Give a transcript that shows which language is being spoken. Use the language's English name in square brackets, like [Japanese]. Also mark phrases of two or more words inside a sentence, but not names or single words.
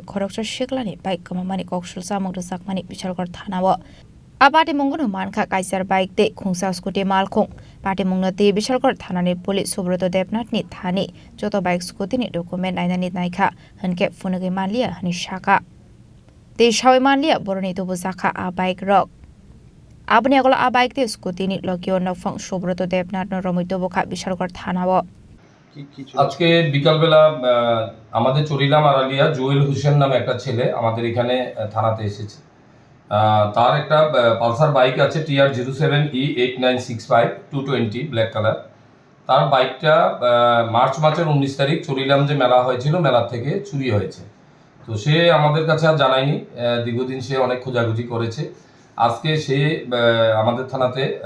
[Kok Borok] khoroksa shiklani bike kamamani kokshul samung sakmani Bishalgor thanawa Apati mungono manka kaisar bike te khungsa scooty malkhung Party mungote Bishalgor thanani police Subrata Debnatni thani joto bike scooty ni document ainani naikha hanke phunagi manlia hani shaka te shawai manlia boroni to buzaka a bike rock Abni agolo a bike te scooty ni lokio nokfang Subrata Debnat no romito boka Bishalgor thanawo [Bangla] আজকে বিকালবেলা আমাদের চরিলাম আড়ালিয়া জুয়েল হোসেন নামে একটা ছেলে আমাদের এখানে থানাতে এসেছে তার একটা পালসার বাইক আছে TR07E 8965 220 [English] black colour [Bangla] তার বাইকটা মার্চ মাসের 19 তারিখ চরিলাম যে মেলা হয়েছিল মেলা থেকে চুরি হয়েছে তো সে আমাদের কাছে আর জানায়নি দীর্ঘদিন সে অনেক খোঁজাখুঁজি করেছে আজকে সে আমাদের থানাতে